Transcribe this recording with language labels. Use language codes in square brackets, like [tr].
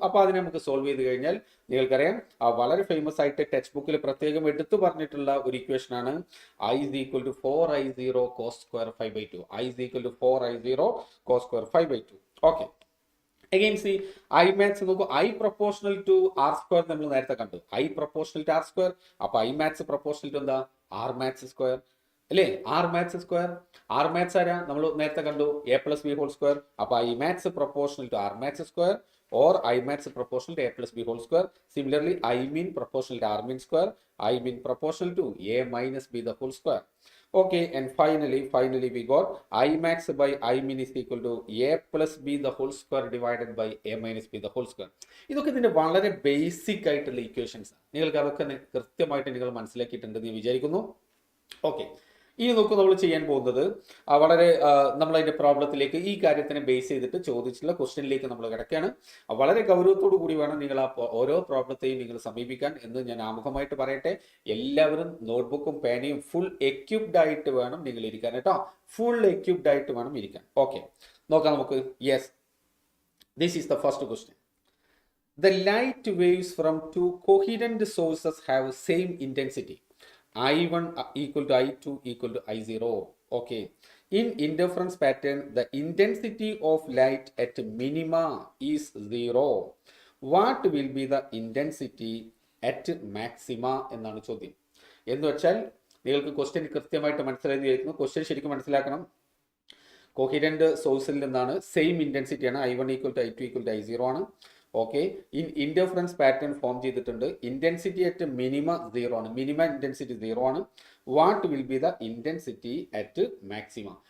[ml] അപ്പൊ അതിനെ നമുക്ക് സോൾവ് ചെയ്ത് കഴിഞ്ഞാൽ നിങ്ങൾക്കറിയാം വളരെ ഫേമസ് ആയിട്ട് ടെക്സ്റ്റ് ബുക്കിൽ പ്രത്യേകം എടുത്തു പറഞ്ഞിട്ടുള്ള ഒരു ഇക്വേഷൻ ആണ് [en] I is equal to 4I0 cos square phi by 2. I is equal to 4I0 cos square phi by 2. Okay, again see I max നോക്കൂ, I proportional to R square [ml] നമ്മൾ നേരത്തെ കണ്ടു. [en] I proportional to R square. അപ്പൊ I max proportional to എന്താ? R max square അല്ലേ? R max square. R max ആരാ? [ml] നമ്മൾ നേരത്തെ കണ്ടു [en] A plus B whole square. അപ്പൊ I max proportional to R max square or I max proportional to A plus B whole square. Similarly, I min proportional to R min square. I min proportional to A minus B the whole square. Okay, and finally we got I max by I min is equal to a plus b the whole square divided by a minus b the whole square. [ml] ഇതൊക്കെ ഇതിന്റെ വളരെ basic ആയിട്ടുള്ള equations ആണ്. നിങ്ങൾക്ക് അതൊക്കെ കൃത്യമായിട്ട് നിങ്ങൾ മനസ്സിലാക്കിയിട്ടുണ്ടെന്ന് ഞാൻ വിചാരിക്കുന്നു. ഓക്കെ, ഇനി നോക്കൂ, നമ്മൾ ചെയ്യാൻ പോകുന്നത് വളരെ നമ്മൾ അതിന്റെ പ്രോബ്ലത്തിലേക്ക് ഈ കാര്യത്തിനെ ബേസ് ചെയ്തിട്ട് ചോദിച്ചിട്ടുള്ള ക്വസ്റ്റ്യനിലേക്ക് നമ്മൾ കിടക്കുകയാണ്. വളരെ ഗൗരവത്തോടു കൂടി വേണം നിങ്ങൾ ആ ഓരോ പ്രോബ്ലത്തെയും നിങ്ങൾ സമീപിക്കാൻ എന്ന് ഞാൻ ആമുഖമായിട്ട് പറയട്ടെ. എല്ലാവരും നോട്ട്ബുക്കും പേനയും ഫുൾ എക്യുപ്ഡ് ആയിട്ട് വേണം നിങ്ങൾ ഇരിക്കാൻ കേട്ടോ. ഫുൾ എക്യുപ്ഡ് ആയിട്ട് വേണം ഇരിക്കാൻ. ഓക്കെ, നോക്കാം നമുക്ക്. [en] Yes, this is the first question. The light waves from two coherent sources have same intensity. I1 equal to I2 equal to I0. Okay. In interference pattern, the intensity of light at minima is 0. What will be the intensity at maxima [ml] എന്നാണ് ചോദ്യം. എന്ന് വെച്ചാൽ നിങ്ങൾക്ക് question കൃത്യമായിട്ട് മനസ്സിലായിരിക്കുന്നു. Question ശരിക്കും മനസ്സിലാക്കണം. കോഹിരന്റ് സോഴ്സിൽ നിന്നാണ്, സെയിം ഇന്റൻസിറ്റി ആണ്. [en] I1 equal to I2 equal to I0 [ml] ആണ്. ഓക്കെ, ഇന്റർഫറൻസ് പാറ്റേൺ ഫോം ചെയ്തിട്ടുണ്ട്. ഇന്റൻസിറ്റി അറ്റ് മിനിമ 0 ആണ്. മിനിമ ഇന്റൻസിറ്റി 0 ആണ്. [en] What will be the intensity at maxima?